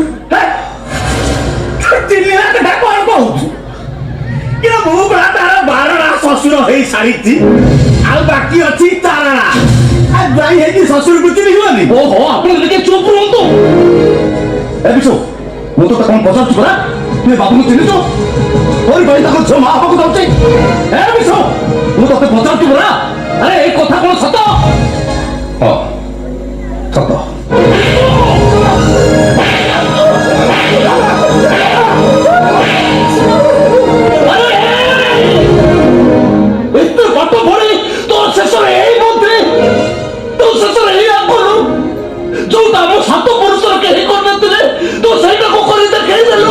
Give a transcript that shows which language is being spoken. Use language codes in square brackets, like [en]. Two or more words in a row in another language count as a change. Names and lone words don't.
[or] ଚିହ୍ନିଲା କଥା କଣ କହୁଛୁ? କିନ୍ତୁ ମୁଁ ପରା ତାର 12ଟା ଶ୍ୱଶୁର ହେଇ ସାରିଛି, ଆଉ ବାକି ଅଛି 4ଟା। ଯାଇ ହେଇକି ଶ୍ୱଶୁରକୁ ଚିହ୍ନିବନି? ଓହୋ ଆପଣ ଟିକେ ଚୁପ ରୁହନ୍ତୁ। ଏ ବିଶୁ ମୁଁ ତ କଣ ପଚାରୁଛୁ ପରା, ତୁ ଏ ବାବୁଙ୍କୁ ଚିହ୍ନିଛୁ? ତୋର ଭାଇ ତାକେ ଝିଅ ମା ହବାକୁ ଯାଉଛି। ଏ ବିଶୁ ମୁଁ ତତେ ପଚାରୁଛି ପରା, ଆରେ ଏଇ କଥା କଣ ସତ? ହଁ ସତ। ଏତେ ପାଠ ପଢି ତୋ ଶେଷରେ ଏଇ ମନ୍ତ୍ରୀ, ତୋ ଶେଷରେ ଏଇ ଆଗରୁ ଯୋଉଟା ଆମ 7 ପୁରୁଷର କେହି କରିନଥିଲେ ତୁ ସେଇଟାକୁ କରି ଦେଖେଇ ଦେଲୁ।